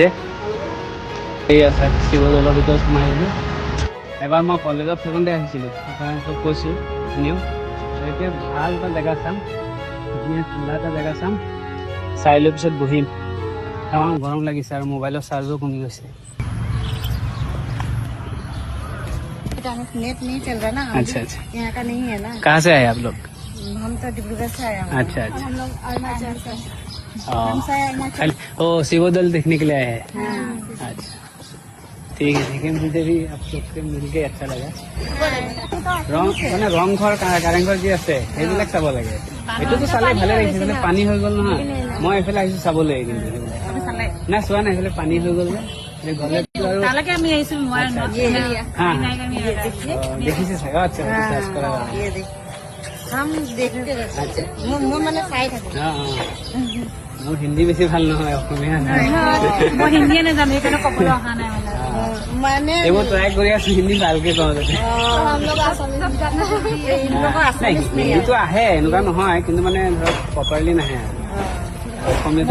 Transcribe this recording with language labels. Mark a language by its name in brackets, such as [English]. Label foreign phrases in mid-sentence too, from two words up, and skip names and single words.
[Assamese] এই আছে শিৱদৌলৰ ভিতৰত সোমাই আহিলোঁ। এবাৰ মই কলেজত থাকোঁতে আহিছিলোঁ, সেইকাৰণে চব কৈছোঁ শুনিও। এতিয়া ভাল এটা জেগা চাম, ধুনীয়া ঠাণ্ডা এটা জেগা চাম, চাই লৈ পিছত বহিম। তামাম গৰম লাগিছে আৰু মোবাইলৰ চাৰ্জো কমি গৈছে। [Hindi] नेट नहीं चल रहा ना। अच्छा अच्छा, यहाँ का नहीं है ना। कहाँ से आए आप लोग? हम तो डिब्रूगढ़ से आए हैं। अच्छा अच्छा, हम लोग अरुणाचल से। हाँ हम से अरुणाचल। ओ शिवदौल देखने के लिए आए हैं। हाँ। अच्छा ठीक है, मुझे भी आप लोग से मिलके अच्छा लगा। [Assamese] মানে ৰংঘৰ কাৰেংঘৰ যি আছে সেইবিলাক চাব লাগে। এইটোতো চালে ভালে লাগিছে, এইফালে পানী হৈ গ'ল নহয়, মই এইফালে আহিছোঁ চাবলৈ। কিন্তু নাই চোৱা নাই, এইফালে পানী হৈ গ'ল যে গ'লে আৰু দেখিছে চাগে। আচ্ছা চাৰ্চ কৰা [Hindi] हम देखते रहते हैं। मुंह मैंने साइड है। [Assamese] মোৰ হিন্দী বেছি ভাল নহয়, অসমীয়া মই হিন্দীয়ে নাজানো, সেইকাৰণে ক'বলৈ অহা নাই মানে। এইবোৰ ট্ৰাই কৰি আছোঁ হিন্দী ভালকে কওঁ যাতে। হিন্দীটো আহে এনেকুৱা নহয়, কিন্তু মানে ধৰক প্ৰপাৰলি নাহে আৰু অসমীয়াটো।